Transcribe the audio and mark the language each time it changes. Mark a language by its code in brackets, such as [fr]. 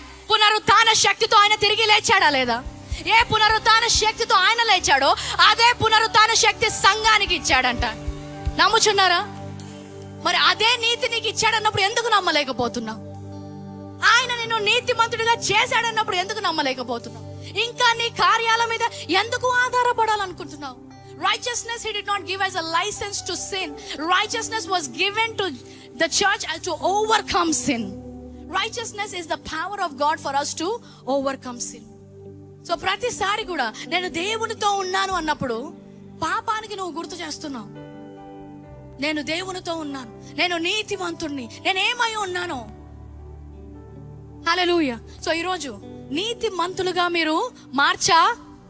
[te] పునరుత్థాన శక్తితో ఆయన తిరిగి లేచాడా లేదా? ఏ పునరుత్థాన శక్తితో ఆయన లేచాడో అదే పునరుత్థాన శక్తి సంఘానికి ఇచ్చాడంట. నమ్ముచున్నారా? మరి అదే నీతి నీకు ఇచ్చాడన్నప్పుడు ఎందుకు నమ్మలేకపోతున్నావు? ఆయన నిన్ను నీతిమంతుడిగా చేశాడన్నప్పుడు ఎందుకు నమ్మలేకపోతున్నావు? ఇంకా నీ కార్యాల మీద ఎందుకు ఆధారపడాలనుకుంటున్నావు? [en] Righteousness he did not give as a license to sin. Righteousness was given to the church to overcome sin. Righteousness is the power of God for us to overcome sin. [te] So ప్రతిసారి కూడా నేను దేవునితో ఉన్నాను అన్నప్పుడు పాపానికి నువ్వు గుర్తు చేస్తున్నావు. నేను దేవునితో ఉన్నాను, నేను నీతిమంతుణ్ణి, నేను ఏమై ఉన్నాను. హల్లెలూయా. సో ఈరోజు నీతిమంతులుగా మీరు మార్చబడ్డారు.